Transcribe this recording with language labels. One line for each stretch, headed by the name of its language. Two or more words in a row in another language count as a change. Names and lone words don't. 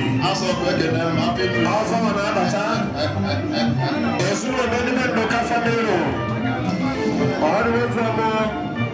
Igbo: Asọ bụ ekele m,
English: happy new year.
Igbo: Afọ ọ na-abata. Ezinụlọ n'ime Nduka family.
English: All the way from, uh,